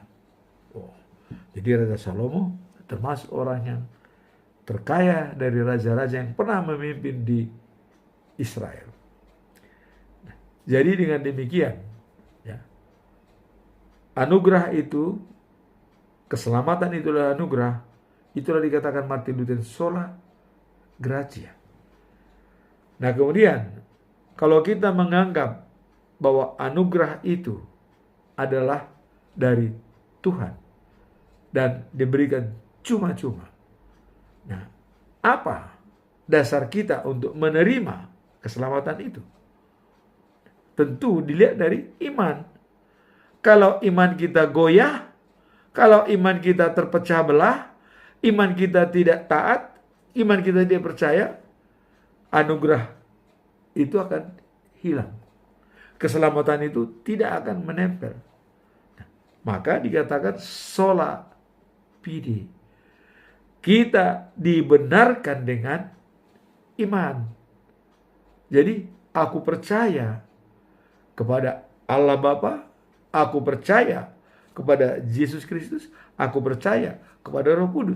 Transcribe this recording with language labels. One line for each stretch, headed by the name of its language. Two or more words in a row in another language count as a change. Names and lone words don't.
Indonesian: Jadi Raja Salomo termasuk orang yang terkaya dari raja-raja yang pernah memimpin di Israel. Jadi dengan demikian, ya, anugerah itu, keselamatan itulah anugerah, itulah dikatakan Martin Luther
Latin: sola gratia.
Indonesian: Nah kemudian, kalau kita menganggap bahwa anugerah itu adalah dari Tuhan dan diberikan cuma-cuma, nah apa dasar kita untuk menerima keselamatan itu? Tentu dilihat dari iman. Kalau iman kita goyah, kalau iman kita terpecah belah, iman kita tidak taat, iman kita tidak percaya, anugerah itu akan hilang. Keselamatan itu tidak akan menempel. Maka dikatakan
Latin: sola fide.
Indonesian: Kita dibenarkan dengan iman. Jadi aku percaya kepada Allah Bapa, aku percaya kepada Yesus Kristus, aku percaya kepada Roh Kudus.